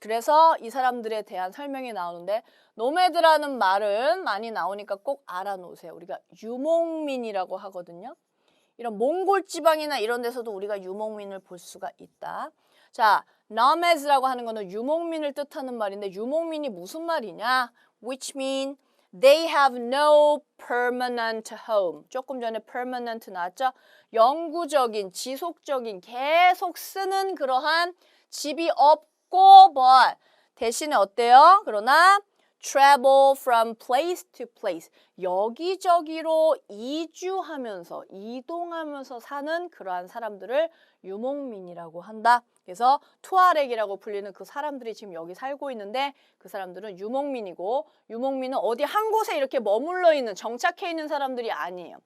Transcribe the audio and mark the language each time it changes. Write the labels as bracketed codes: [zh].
[ko] 그래서 이 사람들에 대한 설명이 나오는데 노매드라는 말은 많이 나오니까 꼭 알아놓으세요. 우리가 유목민이라고 하거든요. 이런 몽골 지방이나 이런 데서도 우리가 유목민을 볼 수가 있다. 자, nomads라고 하는 거는 유목민을 뜻하는 말인데 유목민이 무슨 말이냐? [en] Which mean they have no permanent home. [ko] 조금 전에 permanent 나왔죠? 영구적인, 지속적인, 계속 쓰는 그러한 집이 없고 but 대신에 어때요? 그러나 [en] travel from place to place. [ko] 여기저기로 이주하면서, 이동하면서 사는 그러한 사람들을 유목민이라고 한다. 그래서 투아렉이라고 불리는 그 사람들이 지금 여기 살고 있는데 그 사람들은 유목민이고 유목민은 어디 한 곳에 이렇게 머물러 있는, 정착해 있는 사람들이 아니에요.